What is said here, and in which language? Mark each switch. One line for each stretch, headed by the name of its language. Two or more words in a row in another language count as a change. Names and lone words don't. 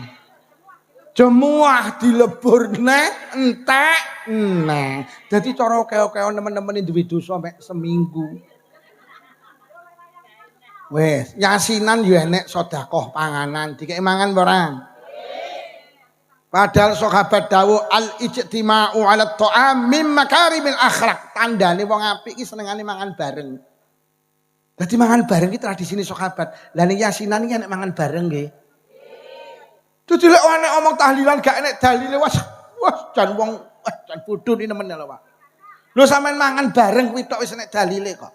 Javanese: Jemuah dilebur neh entek neh. Dadi cara keo-keo nemen-nemen duwe dosa mek seminggu. Wes, yasinan yo enek sedekah panganan, dikek mangan apa ora? Padahal sahabat dawuh
Arabic: الاجتماع على الطعام من مكارم الأخلاق.
Javanese: Tandane wong apik iki senengane mangan bareng. Dadi mangan bareng iki tradisine sahabat. Lah ning yasinan iki enek mangan bareng nggih. Dadi lek ana omong tahlilan gak enek dalile wah jan wong jan bodho ni nemen lho, Pak. Lho sampean mangan bareng kuwi tok wis enek dalile kok.